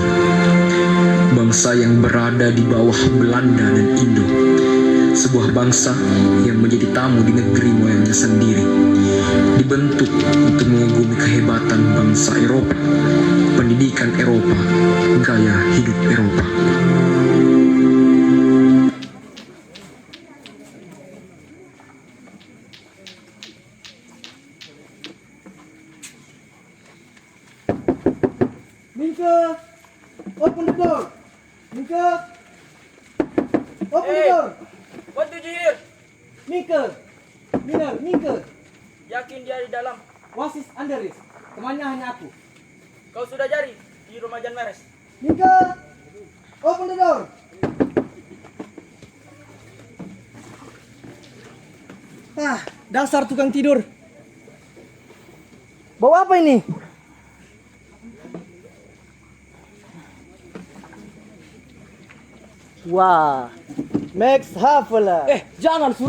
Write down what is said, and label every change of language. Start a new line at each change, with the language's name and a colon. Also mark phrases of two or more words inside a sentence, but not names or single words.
Indonesian: Bangsa yang berada di bawah Belanda dan Indo. Sebuah bangsa yang menjadi tamu di negeri moyangnya sendiri. Dibentuk untuk mengagumi kehebatan bangsa Eropa, pendidikan Eropa, gaya hidup Eropa.
English: Minke, open the door. Minke, open the door. What did you hear? Minke, Miner, Minke.
Indonesian: Yakin dia di dalam? Wasis Anderis, temannya hanya aku. Kau sudah cari di rumah Jan Meres?
English: Minke, open the door.
Indonesian: Dasar tukang tidur. Bawa apa ini? Wah, Max Havelaar.